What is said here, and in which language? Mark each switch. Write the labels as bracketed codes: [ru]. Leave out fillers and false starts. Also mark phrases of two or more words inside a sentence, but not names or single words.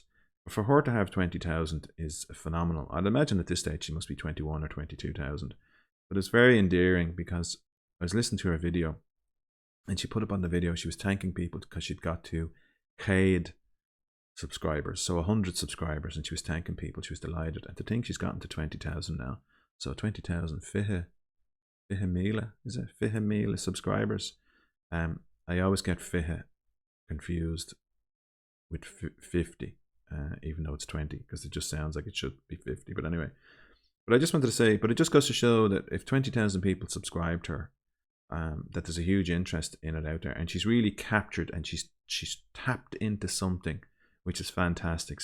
[en] For her to have 20,000 is phenomenal. I'd imagine at this stage she must be 21 or 22,000. But it's very endearing because I was listening to her video and she put up on the video, she was thanking people because she'd got to Chairde subscribers, so 100 subscribers, and she was thanking people. She was delighted. And to think she's gotten to 20,000 now. So 20,000, [ga] fiche míle, is it? Fiche míle subscribers. [en] I always get fiche confused with 50. Even though it's 20, because it just sounds like it should be 50. But anyway, but I just wanted to say, but it just goes to show that if 20,000 people subscribe to her, that there's a huge interest in it out there, and she's really captured and she's tapped into something which is fantastic.